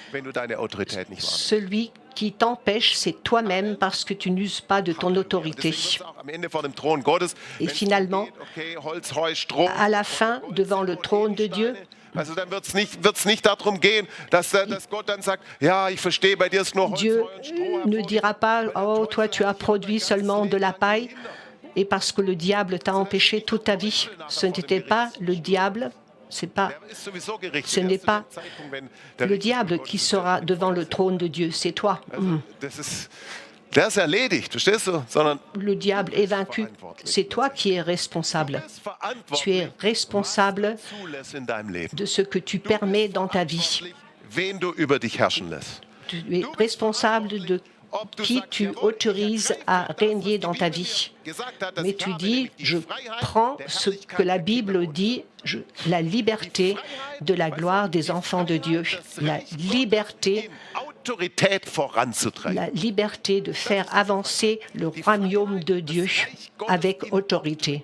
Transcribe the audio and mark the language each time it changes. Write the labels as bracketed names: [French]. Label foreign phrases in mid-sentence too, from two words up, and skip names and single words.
[French] Celui qui t'empêche, c'est toi-même parce que tu n'uses pas de ton autorité. Et finalement, à la fin, devant le trône de Dieu, [German] Also dann wird's nicht darum gehen, dass Gott dann sagt, ja, ich verstehe, bei dir ist nur Holz, [French] Dieu [German] Stroh. [French] ne dira pas, oh, toi tu as produit seulement de la paille, et parce que le diable t'a empêché toute ta vie. Ce n'était pas le diable, ce n'est pas le diable qui sera devant le trône de Dieu, c'est toi. [German] Der ist erledigt, verstehst du? Sondern [French] le diable est vaincu. C'est toi qui es responsable. Tu es responsable de ce que tu permets dans ta vie. [German] wen du über dich herrschen lässt. [French] Tu es responsable de qui tu autorises à régner dans ta vie. Mais tu dis, je prends ce que la Bible dit, la liberté de la gloire des enfants de Dieu, la liberté de faire avancer le royaume de Dieu avec autorité.